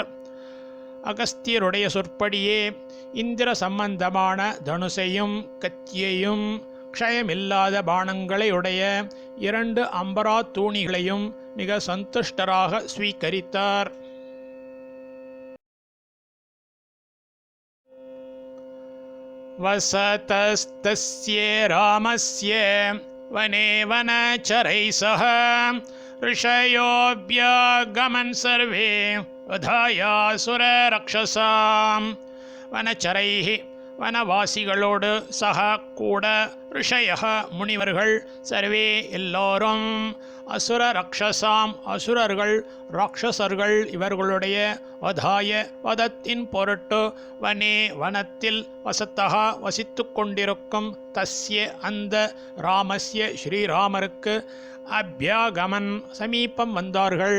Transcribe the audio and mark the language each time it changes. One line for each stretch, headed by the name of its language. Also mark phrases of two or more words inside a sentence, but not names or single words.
Tamil: அகஸ்தியருடைய சொற்படியே இந்திர சம்பந்தமான தனுசையும் கத்தியையும் க்ஷயமில்லாத பானங்களையுடைய இரண்டு அம்பரா தூணிகளையும் மிக சந்துஷ்டராக ஸ்வீகரித்தார்.
Sanskrit: वसतस्तस्य रामस्य वने वनचरैः सह ऋषयोऽभ्यागमन् सर्वे वधायासुररक्षसां.
Tamil: वनचरैः வனவாசிகளோடு சக கூட ரிஷயः முனிவர்கள் சர்வே எல்லோரும்
Sanskrit: असुर रक्षसाम्
Tamil: அசுரர்கள் ராட்சசர்கள் இவர்களுடைய வதாய வதத்தின் பொருட்டு வனே வனத்தில் வசத்தக வசித்து கொண்டிருக்கும் தஸ்ய அந்த ராமஸ்ய ஸ்ரீராமருக்கு அபியாகமன் சமீபம் வந்தார்கள்.